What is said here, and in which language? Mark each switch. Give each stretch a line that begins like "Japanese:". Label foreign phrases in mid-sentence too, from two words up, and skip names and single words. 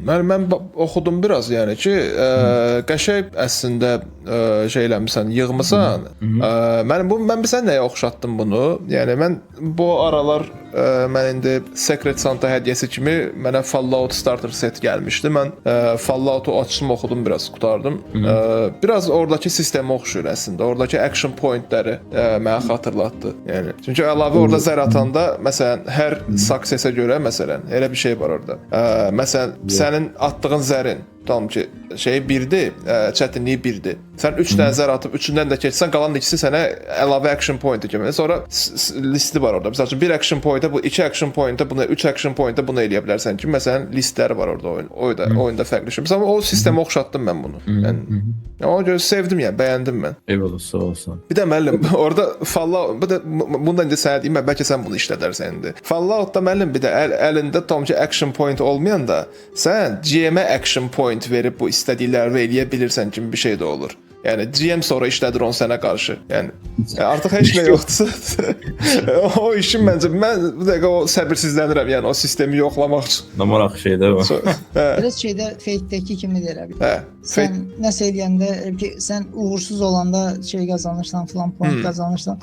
Azerbaijani: Mən oxudum biraz, yəni ki, qəşəng əslində şey eləmisən, yığmısan. Mən bir sən nəyə oxşatdım bunu? Yəni mən bu aralar mən indi Secret Santa hədiyyəsi kimi mənə Fallout Starter set gəlmişdi. Mən Fallout-u açdım, oxudum, biraz qutardım. Biraz oradakı sistemə oxşuyur əslində. Oradakı
English: action point-ləri
Azerbaijani: mənə xatırlatdı. Yəni çünki əlavə orada zər atanda məsələn hər success-ə görə məsələn elə bir şey var orada. Məsələn sənin atdığın zərin tamam ki, şey 1-dir, çətinliyi 1-dir. Sən 3 dənə zər atıb, üçündən də keçsən, qalan ikisi sənə əlavə
English: action point-i
Azerbaijani: kimi. Sonra listi var orada. Məsələn, 1
English: action point-ə
Azerbaijani: bu, 2
English: action point-ə
Azerbaijani: bunu, 3
English: action point-ə
Azerbaijani: bunu eləyə bilərsən ki, məsələn, listləri var orada oyunda fərqli şey. Məsələn, o sistemə oxşatdım mən bunu. Yəni ona görə sevdim, yəni bəyəndim mən. Eyvallah, sağ olsun. Bir də müəllim, orada Fallout, bundan indi sənə deyim, bəlkə sən bunu işlədərsən indi. Fallout-da müəllim bir də əlində tam ki
English: action point
Azerbaijani: olmayanda sən GM-ə
English: action point
Azerbaijani: verib bu istədiklərini eləyə bilirsən kimi bir şey də olur. Yəni GM sonra işlədir onu sənə qarşı. Yəni artıq heç nə yoxdursa o işin məncə mən bu dəqiqə o səbirsizlənirəm, yəni o sistemi yoxlamaq üçün. Nə maraq şeydə var. Biraz şeydə Fate-dəki kimi deyirəm. Sən nəsə eləyəndə ki, sən uğursuz olanda şey qazanırsan, falan puan qazanırsan.